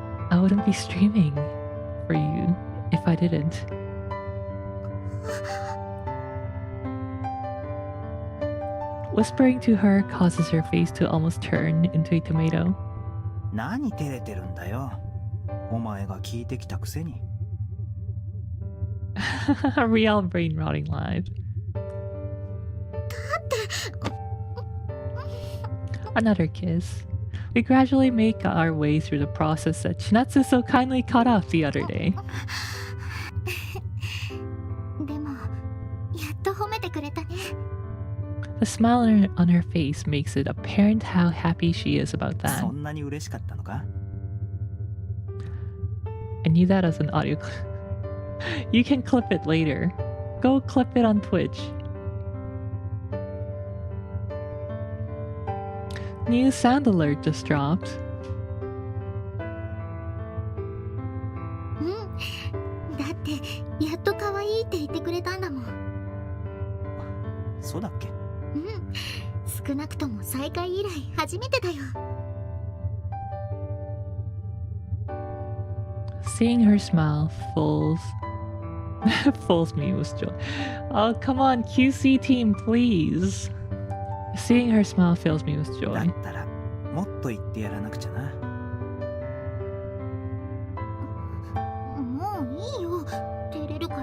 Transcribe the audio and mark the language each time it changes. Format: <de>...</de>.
<en>I wouldn't be streaming for you if I didn't. Whispering to her causes her face to almost turn into a tomato.</en> <ja>何照れてるんだよ。お前が聞いてきたくせに。</ja> <en>Rielle brain rotting live. Another kiss. We gradually make our way through the process that Shinatsu so kindly cut off the other day.</en> <ja>でも、やっと褒めてくれたね。</ja> <en>The smile on her face makes it apparent how happy she is about that.</en> <ja>そんなに嬉しかったのか?</ja> <en>I need that as an audio clip. You can clip it later. Go clip it on Twitch. New sound alert just dropped.</en> <ja>だってやっと可愛いって言ってくれたんだもん。そうだっけ？少なくとも再会以来初めてだよ。</ja> <en>Seeing her smile fills me with joy. Oh, come on, QC team, please. Seeing her smile fills me with</en> <ja>だ</ja> <en>joy.</en> <ja>ったらもっと言ってやらなくちゃな。もういいよ、照れるから。</ja>